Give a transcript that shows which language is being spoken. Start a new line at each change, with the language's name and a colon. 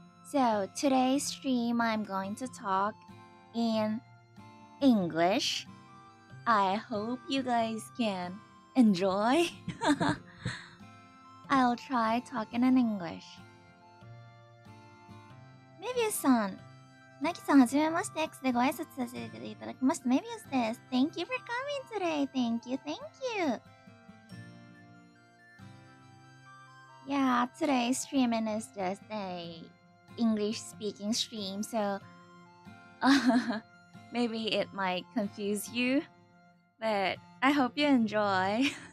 English: So today's stream I'm going to talk in English. I hope you guys can enjoy. I'll try talking in English.
Japanese: メビウスさん、ナギさんはじめまして、X でご挨拶させていただきました。メビウスです。
English: Thank you for coming today. Thank you. Yeah, today's streaming is just a English speaking stream, so maybe it might confuse you, but I hope you enjoy.